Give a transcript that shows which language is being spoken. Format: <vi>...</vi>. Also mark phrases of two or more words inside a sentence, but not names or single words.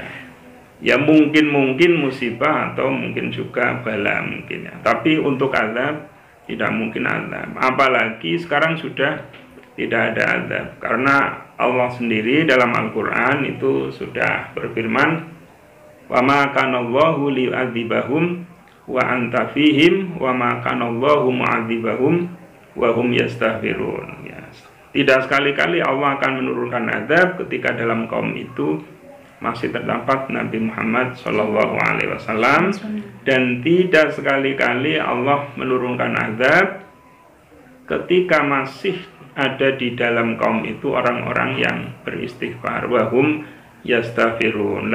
<id>Ya mungkin musibah atau mungkin juga bala mungkin ya. Tapi untuk azab tidak mungkin azab. Apalagi sekarang sudah tidak ada azab, karena Allah sendiri dalam Al-Qur'an itu sudah berfirman,</id> <ar>وما كان الله ليعذبهم وأنت فيهم وما كان الله معذبهم وهم يستغفرون. Ya.</ar> <id>Tidak sekali-kali Allah akan menurunkan azab ketika dalam kaum itu masih terdapat Nabi Muhammad SAW, dan tidak sekali-kali Allah menurunkan azab ketika masih ada di dalam kaum itu orang-orang yang beristighfar,</id> <ar>وهم يستغفرون.</ar>